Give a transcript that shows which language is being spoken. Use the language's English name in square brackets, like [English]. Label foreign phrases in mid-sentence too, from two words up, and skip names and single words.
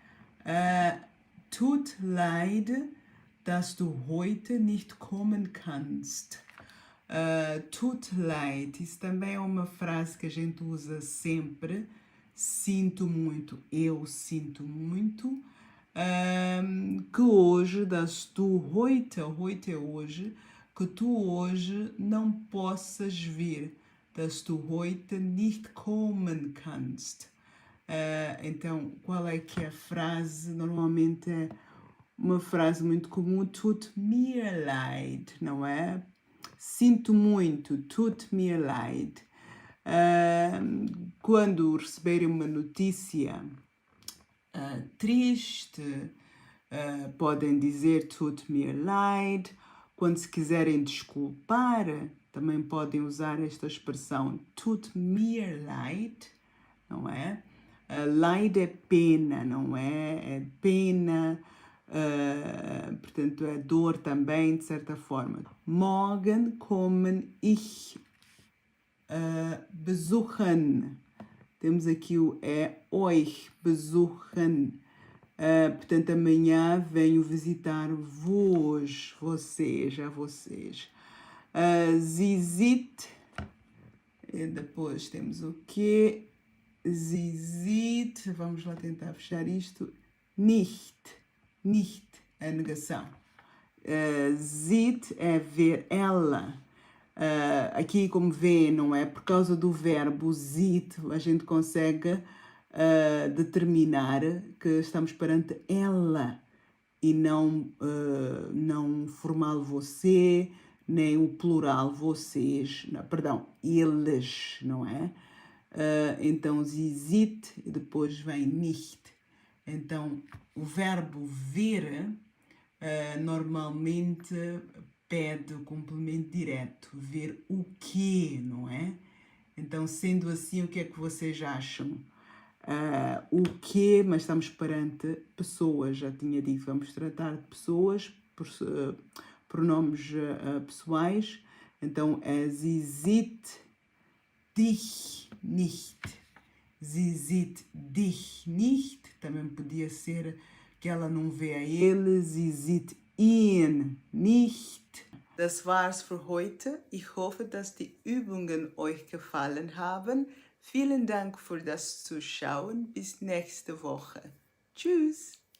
[German] Tut leid, dass du heute nicht kommen kannst. Tut leid, [Portuguese] isso também é uma frase que a gente usa sempre. Sinto muito, eu sinto muito. Que hoje, [German] dass du heute [Portuguese] é hoje, que tu hoje não possas vir. [German] Dass du heute nicht kommen kannst. [Portuguese] Então, qual é que é a frase? Normalmente é uma frase muito comum, [German] tut mir leid, [Portuguese] não é? Sinto muito, [German] tut mir leid. [Portuguese] Quando receberem uma notícia triste, podem dizer [German] tut mir leid. [Portuguese] Quando se quiserem desculpar, também podem usar esta expressão [German] tut mir leid, [Portuguese] não é? Leid é pena, não é? É pena, portanto é dor também, de certa forma. [German] Morgen kommen ich besuchen. [Portuguese] Temos aqui o [German] euch besuchen. [Portuguese] Portanto, amanhã venho visitar-vos, vocês. Sie e depois temos o quê? [German] Sie sieht, [Portuguese] vamos lá tentar fechar isto, nicht, a negação. Sieht é ver ela. Aqui, como vê, não é? Por causa do verbo sieht, a gente consegue determinar que estamos perante ela e não formal você, nem o plural vocês, não, perdão, eles, não é? Então, [German] sie sieht [Portuguese] e depois vem nicht. Então, o verbo ver normalmente pede o complemento direto, ver o quê, não é? Então, sendo assim, o que é que vocês acham? O quê, mas estamos perante pessoas, já tinha dito, vamos tratar de pessoas, pronomes pessoais, então [German] sie sieht dich nicht. Sie sieht dich nicht, [Portuguese] também podia ser que ela não vê a ele, [German] sie sieht ihn nicht. Das war's für heute. Ich hoffe, dass die Übungen euch gefallen haben. Vielen Dank für das Zuschauen. Bis nächste Woche. Tschüss.